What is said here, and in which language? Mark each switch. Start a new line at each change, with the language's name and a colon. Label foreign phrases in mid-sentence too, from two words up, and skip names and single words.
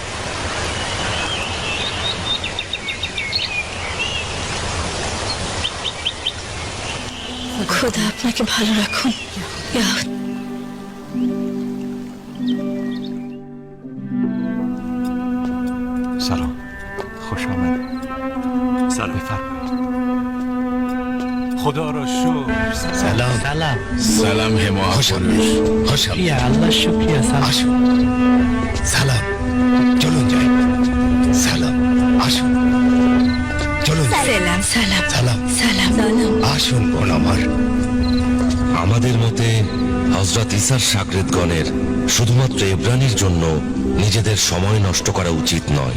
Bangla: খোদা আপনাকে ভালো রাখুন।
Persian: سلام، خوش آمد. سلام بفرمایید. خدا را شکر.
Bangla: সালাম সালাম।
Persian: سلام هما خوش آمدید. خوش آمدید.
Bangla: শুক্রিয়া, আল্লাহ শুক্রিয়া। সালাম। আসুন। সালাম, চলুন যাই। সালাম, আসুন। চলুন যাই। সালাম সালাম সালাম, সালাম সালাম। আসুন বোন আমার। আমাদের মতে হযরত ঈসার শাগরেদগণের শুধুমাত্র ইব্রানির জন্য নিজেদের সময় নষ্ট করা উচিত নয়।